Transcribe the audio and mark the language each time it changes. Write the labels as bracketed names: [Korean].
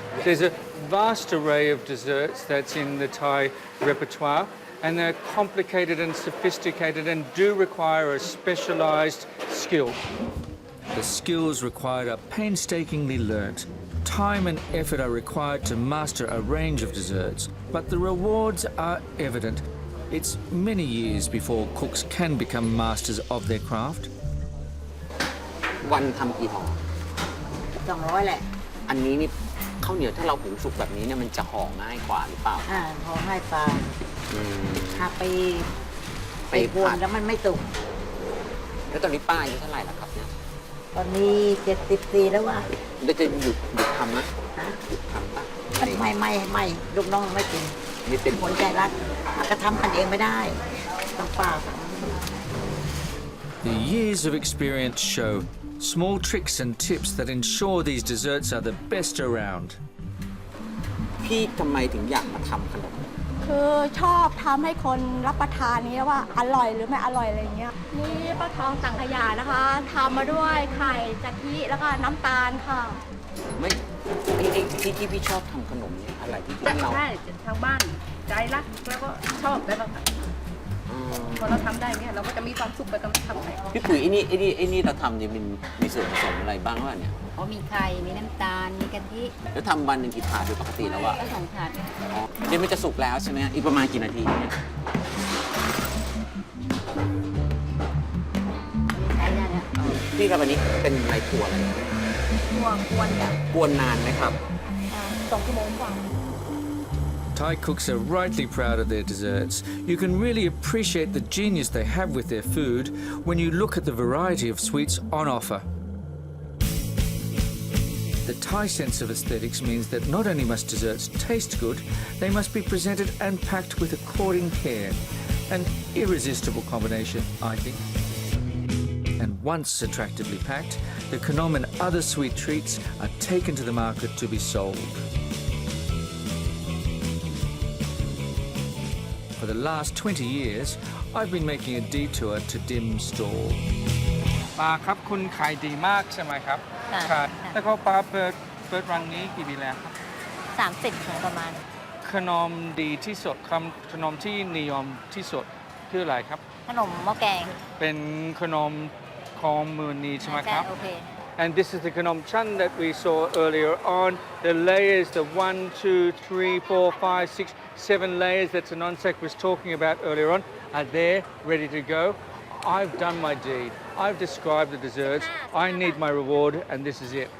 [English] There's a vast array of desserts that's in the Thai repertoire, and they're complicated and sophisticated and do require a specialised skill. The skills required are painstakingly learnt. Time and effort are required to master a range of desserts, but the rewards are evident. It's many years before cooks can become masters of their craft. [Thai] วันทำกี่ห่อ200แหละอันนี้นี่ข้าวเหนียวถ้าเราหุงสุกแบบนี้เนี่ยมันจะห่อง่ายกว่าหรือเปล่าห่อง่ายกว่าถ้าไปบวนแล้วมันไม่สุกแล้วตอนนี้ป้าอายุเท่าไหร่แล้วครับเนี่ยตอนนี้70 ปีแล้วว่ะแล้วจะหยุดทำนะหยุดทำป่ะไม่ลูกน้องไม่กินนี่เป็นคนใจรักก็ทำกันเองไม่ได้ต้องฝาก [English] The years of experience show small tricks and tips that ensure these desserts are the best around. [Thai] พี่ทำไมถึงอยากมาทำขนม คือชอบทำให้คนรับประทานนี้ว่าอร่อยหรือไม่อร่อยอะไรเงี้ยนี่ป้าทองสังขยานะคะทำมาด้วยไข่กะทิแล้วก็น้ำตาลค่ะ ไม่ที่พี่ชอบทำขนมเนี่ยอะไรที่เรา ใช่ทางบ้านใจรักแล้วก็ชอบแล้วก็พอเราทำได้เนี่ยเราก็จะมีความสุขไปกับทำไป พี่ปุ๋ยไอ้นี่เราทำเนี่ยมีส่วนผสมอะไรบ้างวะเนี่ย มีไข่มีน้ำตาลมีกะทิ แล้วทำวันหนึ่งกี่ถาดโดยปกติแล้วอะ ก็2 ถาด เดี๋ยวมันจะสุกแล้วใช่ไหมอีกประมาณกี่นาทีเนี่ยพี่ครับวันนี้เป็นอะไรครัวอะไรกวนนานไหมครับ 2 ชั่วโมงกว่า [English] Thai cooks are rightly proud of their desserts. You can really appreciate the genius they have with their food when you look at the variety of sweets on offer. The Thai sense of aesthetics means that not only must desserts taste good, they must be presented and packed with according care. An irresistible combination, I think. And once attractively packed, the khanom and other sweet treats are taken to the market to be sold. For the last 20 years, I've been making a detour to Dim stall. [Thai] ปลาครับคุณขายดีมากใช่ไหมครับใช่แล้วก็ปลาเปิด เปิดรังนี้กี่ปีแล้วครับ 30ค่ะประมาณ ขนมดีที่สุดขนมที่นิยมที่สุดคืออะไรครับ ขนมหม้อแกง เป็นขนมของเมืองนี้ใช่ไหมครับ โอเค [English] And this is the khanom chan that we saw earlier on. The layers, the 1, 2, 3, 4, 5, 6, 7 layers that Sanonsak was talking about earlier on are there, ready to go. I've done my deed. I've described the desserts. I need my reward, and this is it.